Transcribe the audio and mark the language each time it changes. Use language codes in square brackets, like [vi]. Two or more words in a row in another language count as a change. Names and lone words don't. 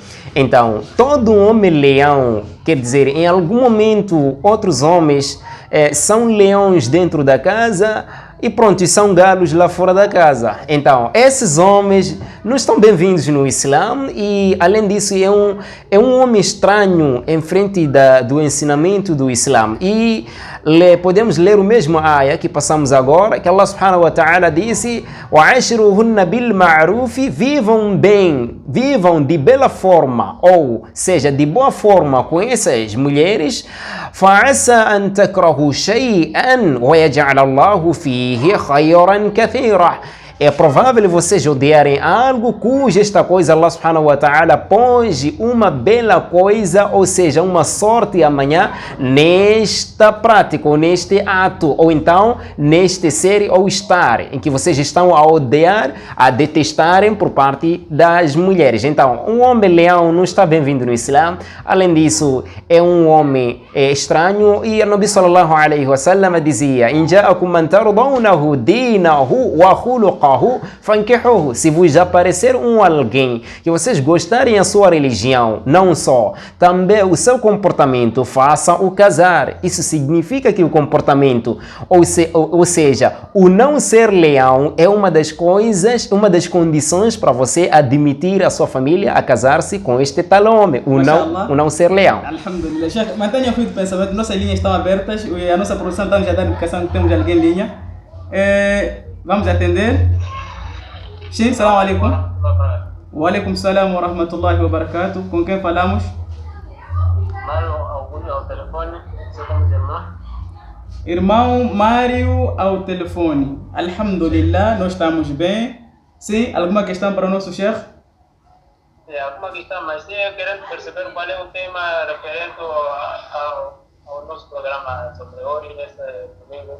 [pt] Então, todo homem-leão, quer dizer, em algum momento outros homens são leões dentro da casa e pronto, são galos lá fora da casa. Então, esses homens não estão bem-vindos no Islã e, além disso, é um homem estranho em frente do ensinamento do Islã. E podemos ler o mesmo ayah que passamos agora, que [ar] الله سبحانه وتعالى [pt] disse: [ar] وَعَاشِرُوهُنَّ بِالْمَعْرُوفِ, [pt] vivam bem, vivam de bela forma, ou seja, de boa forma com essas mulheres. [ar] فَعَسَى أَن تَكْرَهُوا شَيْئًا وَيَجْعَلَ اللَّهُ فِيهِ خَيْرًا كَثِيرًا, [pt] é provável vocês odiarem algo cuja esta coisa [ar] الله سبحانه وتعالى [pt] pôs uma bela coisa, ou seja, uma sorte amanhã nesta prática, ou neste ato, ou então neste ser ou estar, em que vocês estão a odiar, a detestarem por parte das mulheres. Então, um homem-leão não está bem-vindo no Islã. Além disso, é um homem estranho, e o Nabi [ar] صلى الله عليه وسلم [pt] dizia: [ar] إِنْ جَاءَكُمْ مَنْ تَرْضَوْنَهُ دِينَهُ وَخُلُقَهُ فَانْكِحُوهُ, [pt] se vos aparecer alguém que vocês gostarem a sua religião, não só, também o seu comportamento, façam o casar. Isso significa que o comportamento, ou seja, o não ser leão é uma das coisas, uma das condições para você admitir a sua família a casar-se com este tal homem, o não ser leão. Alhamdulillah. Sheikh, mantenha o fio de pensamento, nossas linhas estão abertas, a nossa produção está já dando indicação que temos alguém em linha. Vamos atender. Sim, [ar] سلام عليكم. وعليكم السلام ورحمة الله وبركاته. [pt] Com quem falamos? Mário Augusto ao telefone. Você como irmão? Irmão Mário ao telefone. Alhamdulillah, nós estamos bem. Sim, alguma questão para o nosso chefe? É alguma questão, mas eu querendo perceber qual é o tema referente ao nosso programa sobre hoje, neste domingo.